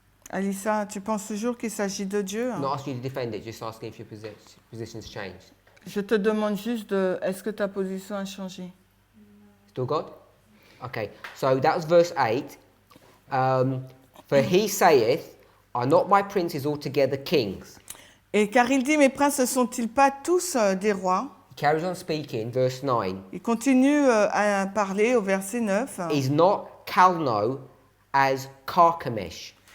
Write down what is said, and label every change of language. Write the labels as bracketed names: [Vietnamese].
[French] Alissa, tu penses toujours qu'il s'agit de Dieu? [English] I'm not asking you to defend it, just asking if your position's changed. [French] Je te demande juste de, est-ce que ta position a changé? [English] Still God? Okay, so that was verse 8. For he saith, Are not my princes altogether kings? [French] Et car il dit, mes princes ne sont-ils pas tous des rois? [English] He carries on speaking, verse 9. [French] Il continue à parler au verset 9. [English] Is not Calno as Carchemish?